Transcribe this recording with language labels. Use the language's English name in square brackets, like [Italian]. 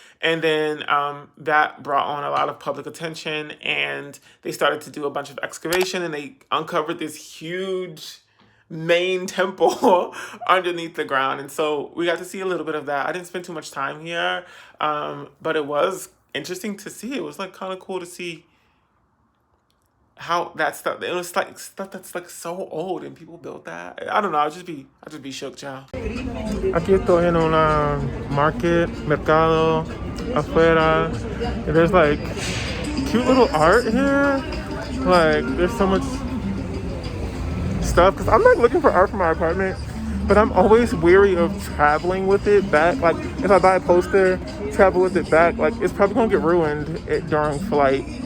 [English] And then that brought on a lot of public attention, and they started to do a bunch of excavation, and they uncovered this huge main temple underneath the ground. And so we got to see a little bit of that. I didn't spend too much time here, but it was interesting to see. It was like kind of cool to see how that stuff, it was like stuff that's like so old and people built that. I don't know, I'll just be shook, child. [Spanish] Aquí estoy en una mercado, afuera. [English] And there's like cute little art here. Like there's so much stuff, because I'm like looking for art for my apartment, but I'm always weary of traveling with it back. Like if I buy a poster, travel with it back, like it's probably gonna get ruined during flight.